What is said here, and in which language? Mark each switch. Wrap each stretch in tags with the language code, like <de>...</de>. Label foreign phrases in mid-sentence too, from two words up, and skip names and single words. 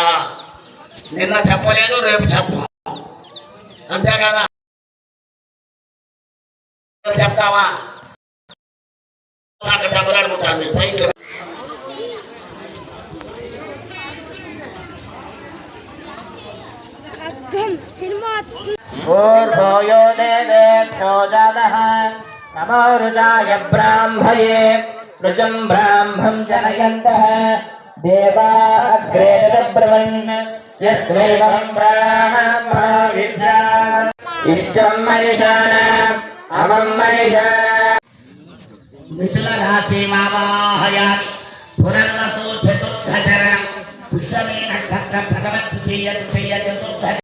<te>నిన్న చెప్పలేదు, రేపు చెప్పు, అంతే కదా. చెప్తావా అక్కడ దెబ్బలాడుకుంటాను.</te> <sa>पूर्वो यो देवेभ्यो जातः नमो रुजाय ब्राह्मये रुचं ब्राह्मं जनयन्तः देवा अग्रे तद्ब्रवन् यस्वैवं ब्राह्मणो विद्यात् इष्टं मनिषाणाम् अमं मनिषाणाम् మిథున రాశి మావాహయామి పునర్వసు చతుర్థ చరణం పుష్యమే నక్షత్ర ప్రథమ తృతీయ చతుర్థ</sa>